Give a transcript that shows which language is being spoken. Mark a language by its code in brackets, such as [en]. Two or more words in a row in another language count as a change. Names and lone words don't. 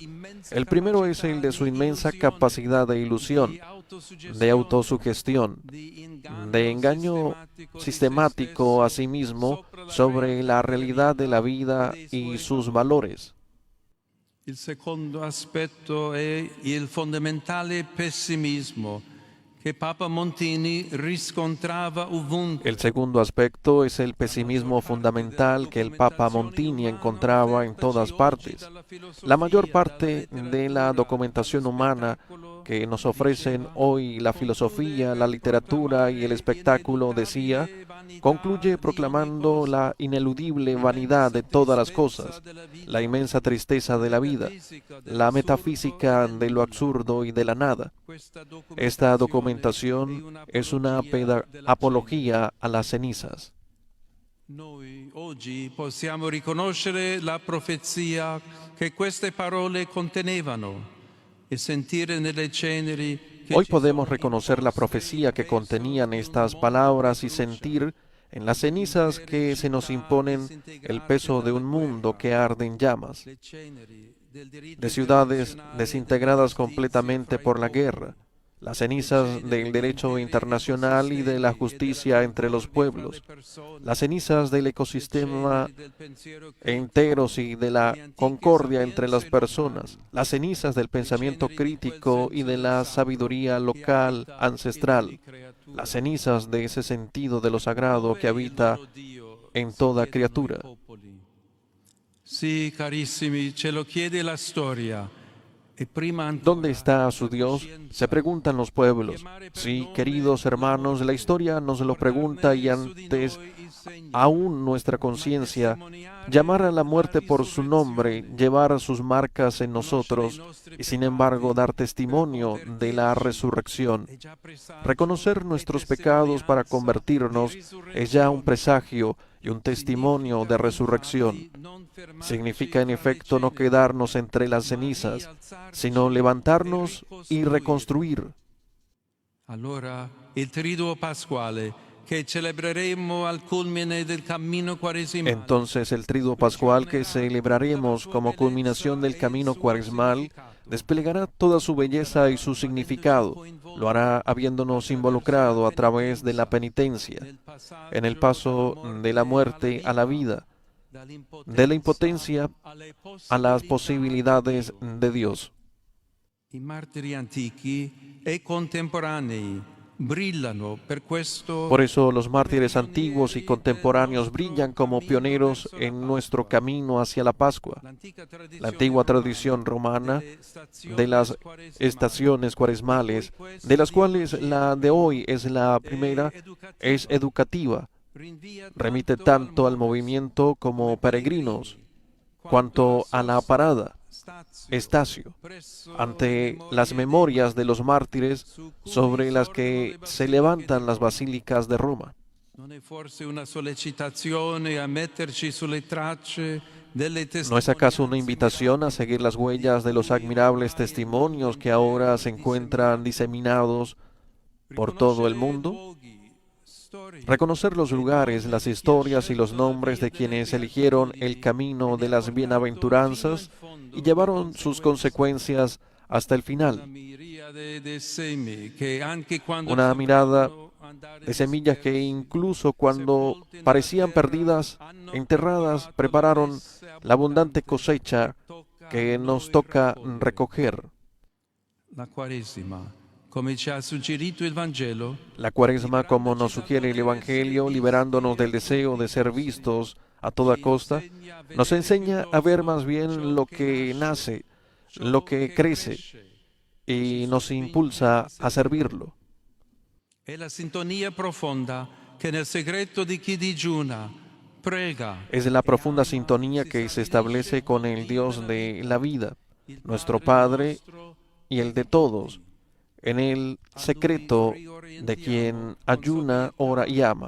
[es] El primero es el de su inmensa capacidad de ilusión, de autosugestión, de engaño sistemático a sí mismo sobre la realidad de la vida y sus valores. [it] Il secondo aspetto è il fondamentale pessimismo che Papa Montini riscontrava ovunque. [es] El segundo aspecto es el pesimismo fundamental que el Papa Montini encontraba en todas partes. La mayor parte de la documentación humana que nos ofrecen hoy la filosofía, la literatura y el espectáculo, decía, concluye proclamando la ineludible vanidad de todas las cosas, la inmensa tristeza de la vida, la metafísica de lo absurdo y de la nada. Esta documentación es una apología a las cenizas. [it] Noi oggi possiamo riconoscere la profezia che queste parole contenevano e sentire nelle ceneri che [es] Hoy [it] ci [es] podemos [it] sono [es] reconocer la profecía que contenían estas palabras y sentir en las cenizas que se nos imponen el peso de un mundo que arde en llamas, [it] le ceneri del diritto [es] de ciudades [it] internazionale [es] desintegradas [it] della [es] completamente [it] giustizia [es] por la [it] fra i [es] guerra, las cenizas del derecho internacional y de la justicia entre los pueblos, las cenizas del ecosistema enteros y de la concordia entre las personas, las cenizas del pensamiento crítico y de la sabiduría local ancestral, las cenizas de ese sentido de lo sagrado que habita en toda criatura. [it] Sì, carissimi, ce lo chiede la storia. E prima ancora, [es] ¿Dónde está su Dios? Se preguntan los pueblos. Sí, queridos hermanos, la historia nos lo pregunta y antes aún nuestra conciencia, llamar a la muerte por su nombre, llevar sus marcas en nosotros y sin embargo dar testimonio de la resurrección. Reconocer nuestros pecados para convertirnos es ya un presagio y un testimonio de resurrección. Significa en efecto no quedarnos entre las cenizas, sino levantarnos y reconstruir. [it] Allora, il triduo pasquale che celebreremo al culmine del cammino quaresimale. [es] Entonces el triduo pascual que celebraremos como culminación del camino cuaresmal desplegará toda su belleza y su significado. Lo hará habiéndonos involucrado a través de la penitencia, en el paso de la muerte a la vida, de la impotencia a las posibilidades de Dios. [it] I martiri antichi e contemporanei brillano per questo. [es] Por eso los mártires antiguos y contemporáneos brillan como pioneros en nuestro camino hacia la Pascua. La antigua tradición romana de las estaciones cuaresmales, de las cuales la de hoy es la primera, es educativa. Remite tanto al movimiento como peregrinos, cuanto a la parada. Estacio, ante las memorias de los mártires sobre las que se levantan las basílicas de Roma. [it] Non è forse una sollecitazione a metterci sulle tracce delle [es] ¿No es acaso una [it] testimonianze [es] invitación a seguir las huellas de los admirables testimonios que ahora se encuentran diseminados por todo el mundo? Reconocer los lugares, las historias y los nombres de quienes eligieron el camino de las bienaventuranzas y llevaron sus consecuencias hasta el final. Una mirada de semillas que incluso cuando parecían perdidas, enterradas, prepararon la abundante cosecha que nos toca recoger. [it] La Quaresima, come ci ha suggerito il Vangelo, [es] La Cuaresma, como nos sugiere el Evangelio, liberándonos del deseo de ser vistos a toda costa, nos enseña a ver más bien lo que nace, lo que crece, y nos impulsa a servirlo. [it] è la sintonia profonda che nel segreto di chi digiuna, prega. [es] Es la profunda sintonía que se establece con el Dios de la vida, nuestro Padre y el de todos, en el secreto de quien ayuna, ora y ama.